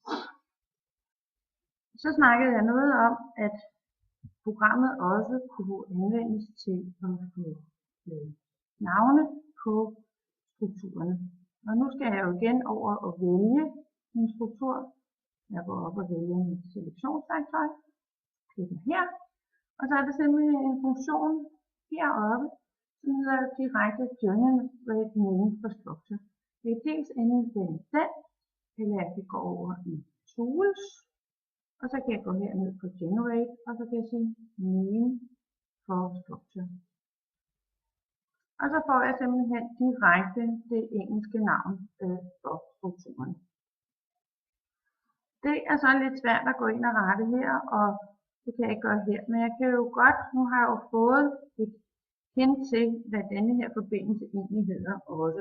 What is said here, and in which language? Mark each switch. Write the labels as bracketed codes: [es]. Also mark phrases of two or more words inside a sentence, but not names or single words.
[da] Så snakkede jeg noget om, at programmet også kunne anvendes til at få navne på strukturerne. Og nu skal jeg jo igen over og vælge min struktur. Jeg går op og vælger mit selektionsværktøj. Klikker her. Og så er der simpelthen en funktion heroppe, som hedder direkte [en] generate name for structure. [da] Det er dels enten den, eller jeg kan gå over i tools, og så kan jeg gå herned på generate, og så kan jeg sige [en] name for structure. [da] Og så får jeg simpelthen direkte det engelske navn for strukturen. Det er så lidt svært at gå ind og rette her, og det kan jeg ikke gøre her. Men jeg kan jo godt, nu har jeg jo fået et hint til, hvad denne her forbindelse egentlig hedder også.